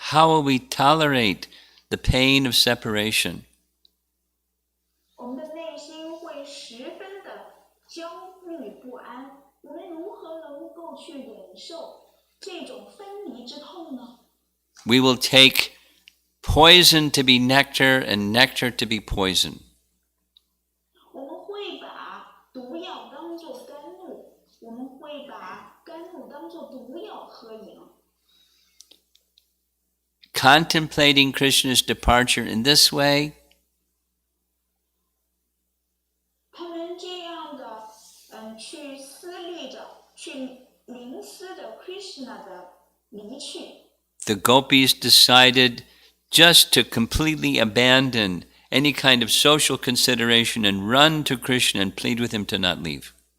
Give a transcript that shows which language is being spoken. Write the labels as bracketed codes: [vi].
[en] How will we tolerate the pain of separation? [zh] 我们的内心会十分的焦虑不安，我们如何能够去忍受这种分离之痛呢？ [en] We will take poison to be nectar and nectar to be poison. [zh] 我们会把毒药当作甘露，我们会把甘露当作毒药喝饮。 [en] Contemplating Krishna's departure in this way, [zh] 他们这样的去思虑着，去凝思着 Krishna 的离去。 [en] the gopis decided just to completely abandon any kind of social consideration and run to Krishna and plead with him to not leave.